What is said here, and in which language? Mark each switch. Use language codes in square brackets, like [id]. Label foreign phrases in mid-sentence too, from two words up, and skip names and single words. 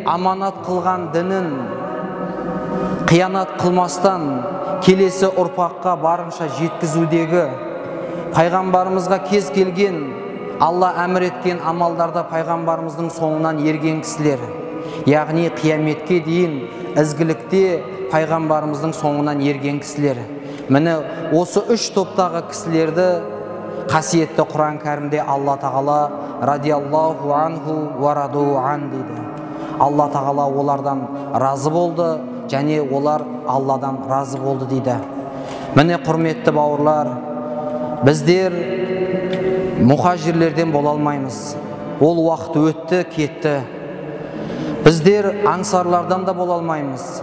[kk] аманат қылған дінін қиянат қылмастан келесі ұрпаққа барынша жеткізудегі, пайғамбарымызға кез келген Алла әмір еткен амалдарда пайғамбарымыздың соңынан ерген кісілер, яғни қияметке дейін ізгілікте пайғамбарымыздың соңынан ерген кісілер. Міне осы үш топтағы кісілерді қасиетті Құран кәрімде Алла тағала [ar] رضي الله عنه ورضوا عن [kk] дейді. Алла тағала олардан разы болды және олар Алладан разы болды дейді. Міне құрметті бауырлар, біздер мұхажирлерден бола алмаймыз. Ол уақыт өтті, кетті. Біздер аңсарлардан да бола алмаймыз.